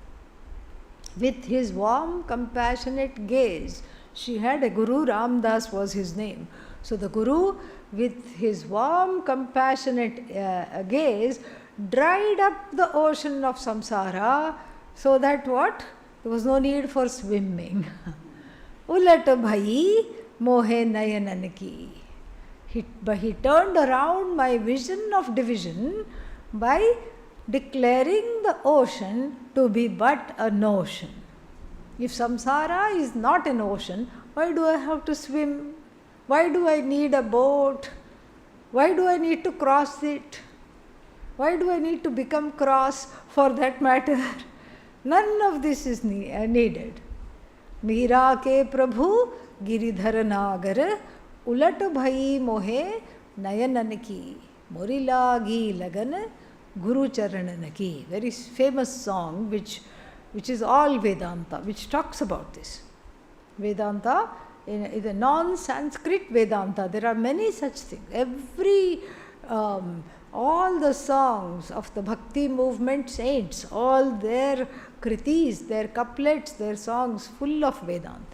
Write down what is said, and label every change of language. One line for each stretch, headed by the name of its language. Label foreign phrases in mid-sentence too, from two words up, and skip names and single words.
English: With his warm, compassionate gaze. She had a Guru, Ramdas was his name. So the Guru, with his warm, compassionate gaze, dried up the ocean of samsara, so that what? There was no need for swimming.
Braj: उलट भई मोहे नयनन की.
English: He turned around my vision of division by declaring the ocean to be but a notion. If samsara is not an ocean, why do I have to swim? Why do I need a boat? Why do I need to cross it? Why do I need to become cross for that matter? None of this is needed.
Braj: मीरा के प्रभु गिरिधर नागर उलट भई मोहे नयनन की मोरी लागी लगन गुरु चरनन की.
English: Very famous song which is all Vedanta, which talks about this. Vedanta is a non-Sanskrit Vedanta. There are many such things. All the songs of the Bhakti movement saints, all their kritis, their couplets, their songs full of Vedanta.